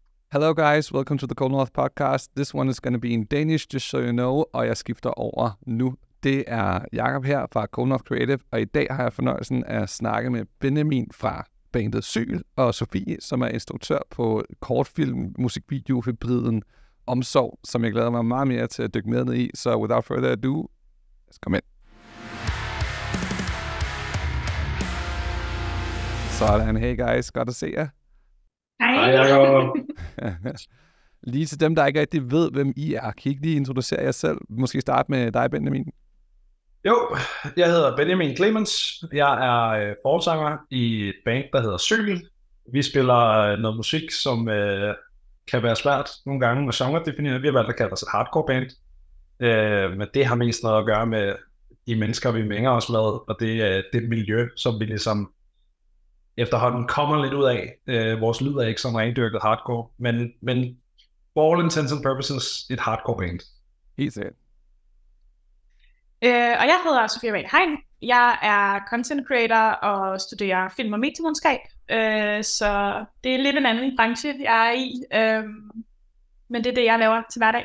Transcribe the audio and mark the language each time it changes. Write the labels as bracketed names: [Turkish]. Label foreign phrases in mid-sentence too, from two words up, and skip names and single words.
[English] Hello guys, welcome to the Cold North podcast. This one is going to be in Danish, just so you know, [Danish] og jeg skifter over nu. Det er Jakob her fra Cold North Creative, og i dag har jeg fornøjelsen af at snakke med Benjamin fra bandet Syl og Sofie, som er instruktør på kortfilm, musikvideo, hybriden Omsorg, som jeg glæder mig meget mere til at dykke med ned i. [English] Så without further ado, let's come in. [Danish] Sådan, [English] hey guys, [Danish] godt at se jer. Hej Jacob. Lige til dem, der ikke rigtig ved, hvem I er, kan I ikke lige introducere jer selv? Måske starte med dig, Benjamin. Jo, jeg hedder Benjamin Clemens. Jeg er forsanger i et band, der hedder Syl. Vi spiller noget musik, som kan være svært nogle gange at genre-definere. Vi har valgt at kalde os et hardcore band. Men det har mest noget at gøre med de mennesker, vi mænger os med, og det miljø, som vi ligesom efterhånden kommer lidt ud af. Vores lyd er ikke som rendyrket hardcore, men [English] for all intents and purposes [Danish] et hardcore band. Helt sikkert. Og jeg hedder Sofie Wahl Hein. Jeg er [English] content creator [Danish] og studerer film- og medievidenskab. Så det er lidt en anden branche, jeg er i. Men det er det, jeg laver til hverdag.